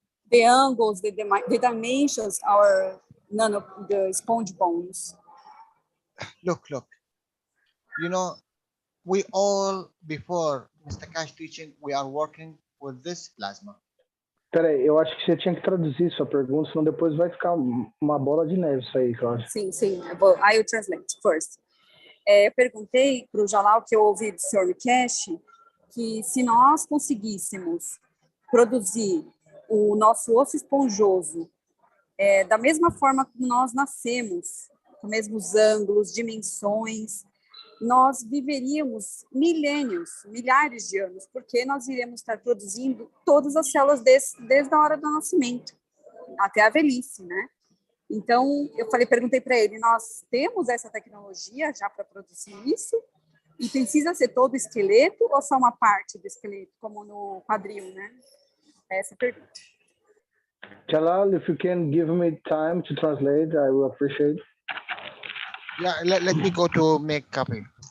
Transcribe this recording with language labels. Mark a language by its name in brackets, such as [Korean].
[English] The angles, the dimensions are none of the sponge bones. Look. We all, before Mr. Keshe teaching, we are working with this plasma. [Portuguese] Peraí, eu acho que você tinha que traduzir sua pergunta, senão depois vai ficar uma bola de neve isso aí, Cláudia. Sim. [English] I will translate first. [Portuguese] Eu perguntei para o Jalal, que eu ouvi do Sr. Keshe, que se nós conseguíssemos produzir o nosso osso esponjoso da mesma forma como nós nascemos, com os mesmos ângulos, dimensões, nós viveríamos milhares de anos, porque nós iríamos estar produzindo todas as células desde a hora do nascimento até a velhice, né? Então, perguntei para ele, nós temos essa tecnologia já para produzir isso? E precisa ser todo o esqueleto ou só uma parte do esqueleto, como no quadril, né? Essa é a pergunta. [English] Jalal, if you can give me time to translate, I will appreciate. Yeah, let me go to make copy.